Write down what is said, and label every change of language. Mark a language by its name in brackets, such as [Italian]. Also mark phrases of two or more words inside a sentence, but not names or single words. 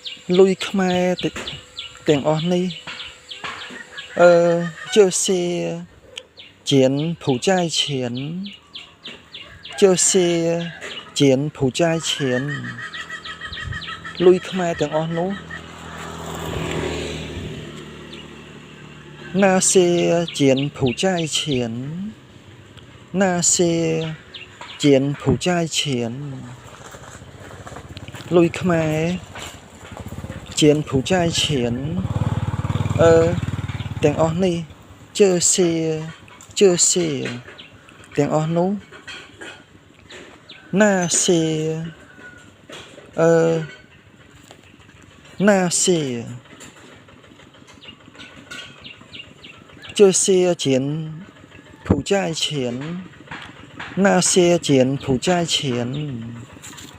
[Khmer] ลุยខ្មែរទាំងអស់នេះ [Chinese] 就是柬埔寨钱就是柬埔寨钱 [Khmer] លុយខ្មែរទាំងអស់នោះ [Chinese] 那些柬埔寨钱那些柬埔寨钱 [Khmer] លុយខ្មែរ柬埔寨钱 ទាំងអស់នេះ [Chinese] 就是 [Khmer] ទាំងអស់នោះ [Chinese] 那些那些就是柬埔寨钱那些柬埔寨钱